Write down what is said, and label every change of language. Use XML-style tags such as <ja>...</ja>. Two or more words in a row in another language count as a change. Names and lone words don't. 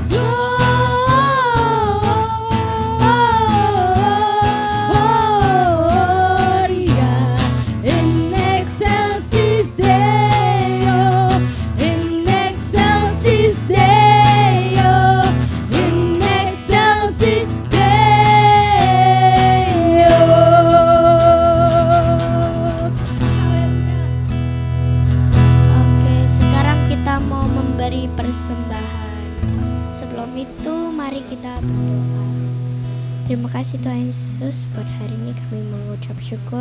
<la>Gloria in excelsis Deo. In excelsis Deo. In excelsis Deo.</la> <id>Oke, sekarang kita mau memberi persembahan. Sebelum itu, mari kita berdoa. Terima kasih Tuhan Yesus, buat hari ini kami mengucap syukur.</id>